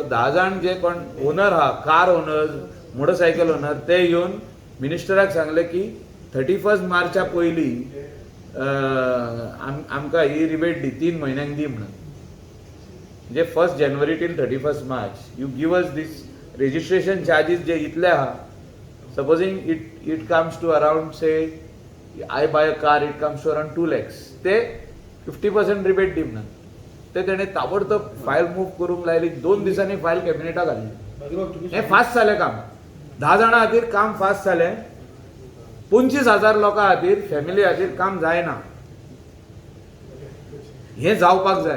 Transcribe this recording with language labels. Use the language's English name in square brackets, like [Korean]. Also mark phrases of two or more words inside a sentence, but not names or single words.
[Konkani] 10 जाण जे कोण ओनर आहा, कार ओनर्स, मोटरसायकल ओनर, ते येवन मिनिस्टराक सांगले की 31 मार्चा पयलीं आमकां ही रिबेट दी, 3 म्हयन्यांक दी म्हणून. [English] म्हणजे 1 जानेवारी till 31 March you give us this registration charges [Konkani] जे इतले आहा. [English] सपोजिंग it comes to around, say I buy a car, it comes to around 2 lakhs. [Konkani] ते 50% रिबेट दी म्हणून. ते तेणें ताबडतोब [English] file move [Konkani] करूंक लायली. 2 दिसांनी फायल कॅबिनेटाक घाली. हें फास्ट जालें काम. 10 जाणां खातीर काम फास्ट जालें. 25,000 लोकां खातीर, फॅमिली खातीर काम जायना. हें जावपाक जाय.